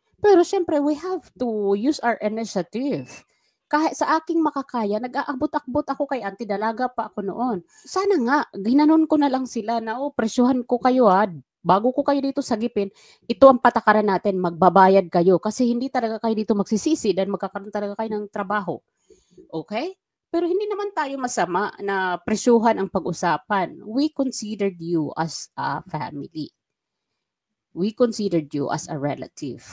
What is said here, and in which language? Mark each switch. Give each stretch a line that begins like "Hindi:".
English: Pero syempre, we have to use our initiative.
Filipino: Kahit sa aking makakaya, nag-aabot-akbot ako kay auntie, dalaga pa ako noon. Sana nga, ginanon ko na lang sila na, presyuhan ko kayo bago ko kayo dito sagipin, ito ang patakaran natin, magbabayad kayo. Kasi hindi talaga kayo dito magsisisi dahil magkakaroon talaga kayo ng trabaho. Okay? Pero hindi naman tayo masama na presyuhan ang pag-usapan.
English: We considered you as a family. We considered you as a relative.